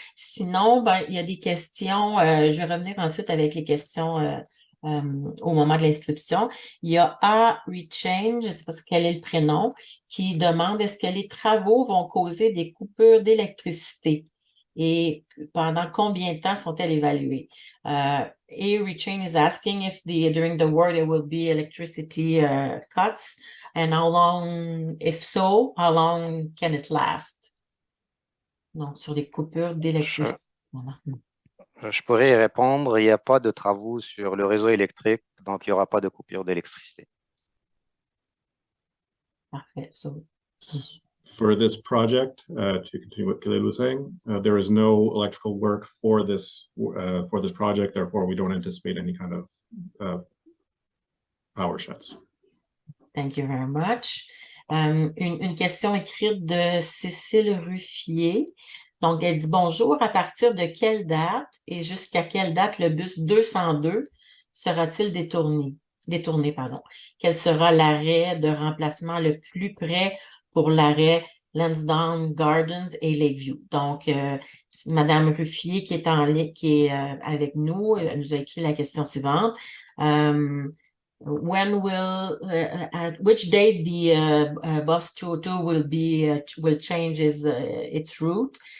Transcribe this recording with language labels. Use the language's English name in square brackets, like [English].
[French] Sinon, ben, il y a des questions. Je vais revenir ensuite avec les questions au moment de l'inscription. Il y a A. Rechange, je ne sais pas quel est le prénom, qui demande est-ce que les travaux vont causer des coupures d'électricité? Et pendant combien de temps sont-elles évaluées? A. [English] Rechain is asking if during the war there will be electricity cuts, and how long, if so, how long can it last? [French] Donc, sur les coupures d'électricité. Je pourrais y répondre. Il n'y a pas de travaux sur le réseau électrique, donc il n'y aura pas de coupure d'électricité. Parfait. [English] For this project, to continue what Khalil was saying, there is no electrical work for this project. Therefore, we don't anticipate any kind of power shuts. Thank you very much. [French] Une question écrite de Cécile Ruffier. Donc, elle dit bonjour, à partir de quelle date et jusqu'à quelle date le bus 202 sera-t-il détourné? Quel sera l'arrêt de remplacement le plus près pour l'arrêt Lansdowne Gardens et Lakeview? Donc, Madame Ruffier qui est en ligne, qui est avec nous, elle nous a écrit la question suivante. [English] When will, at which date the bus 202 will change its route?